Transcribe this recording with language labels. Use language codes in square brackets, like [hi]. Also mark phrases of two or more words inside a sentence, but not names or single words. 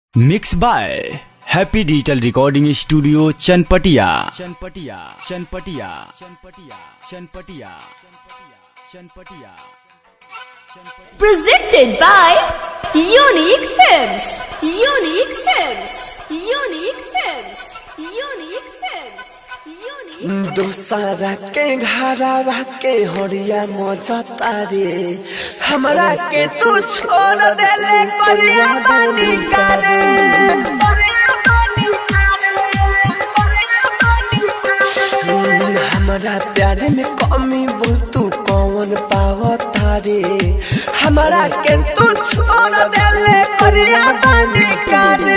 [en] mix by हैप्पी डिजिटल रिकॉर्डिंग स्टूडियो चनपटिया। Presented by Unique Films. Unique Films. Unique Films. Unique Films. Unique. [bho] दूसरा के घरवा के होरिया मजा तारे हमरा के तू छोड़ देले परिया बानी करे हमरा प्यार में कमी बोल तू कौन पाव तारे हमरा के तू छोड़ देले परिया बानी करे